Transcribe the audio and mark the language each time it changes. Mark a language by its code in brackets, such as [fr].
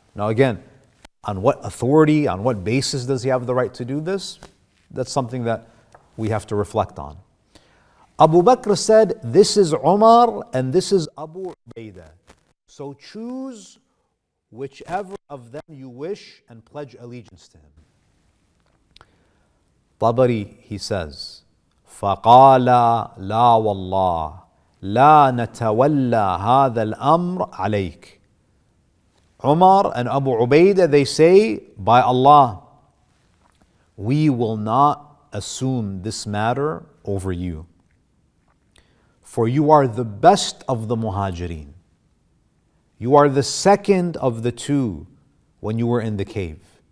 [en] Now again, on what authority, on what basis does he have the right to do this? That's something that we have to reflect on. Abu Bakr said, this is Umar and this is Abu Ubaidah. So choose whichever of them you wish and pledge allegiance to him. Tabari, he says, [ar] فَقَالَ لَا وَاللَّهِ لَا نَتَوَلَّى هَذَا الْأَمْرَ عَلَيْكَ. [en] Umar and Abu Ubaidah, they say, by Allah, we will not assume this matter over you. For you are the best of the Muhajirin. You are the second of the two when you were in the cave.